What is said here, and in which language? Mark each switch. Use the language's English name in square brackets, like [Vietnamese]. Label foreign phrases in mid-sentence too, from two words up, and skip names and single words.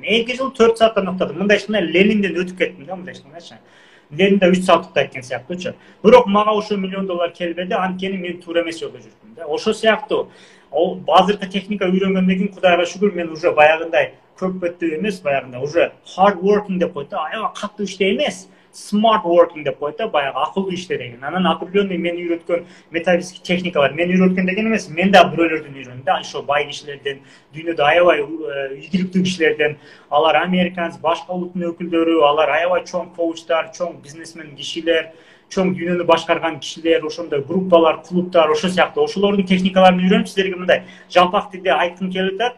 [Kyrgyz] 2 жыл 4 сааттан уктадым. Мындай ишкандай Ленинден өтүп кеттим да, мындай ишкандайчы. Ленин да 3 саат уктайт экен сыяктуучу. Бирок мага ошо миллион доллар келбеди, анткени мен туура эмес жолдо жүрдүм да. Ошо сыяктуу азыркы техника үйрөнгөндөн кийин Кудайга шүгүр мен уже баягындай көп беттүү эмес, баягындай уже [English] hard working [Kyrgyz] деп коет да, аябай катуу иште эмес, [English] smart working [Kyrgyz] деп коет да, баягы акылдуу иште деген. Анан определенный мен үйрөткөн методический техникалар, мен үйрөткөн деген эмес, мен да бирөөлөрдөн үйрөндүм да, ошо бай кишилерден, дүйнөдө аябай ийгиликтүү кишилерден, алар американец, башка улуттун өкүлдөрү, алар аябай чоң коучтар, чоң бизнесмен кишилер, чоң дүйнөнү башкарган кишилер, ошондой группалар, клубтар, ошо сыяктуу ошолордун техникаларын үйрөнүп сиздерге мындай жалпак тилде айткым келип атат.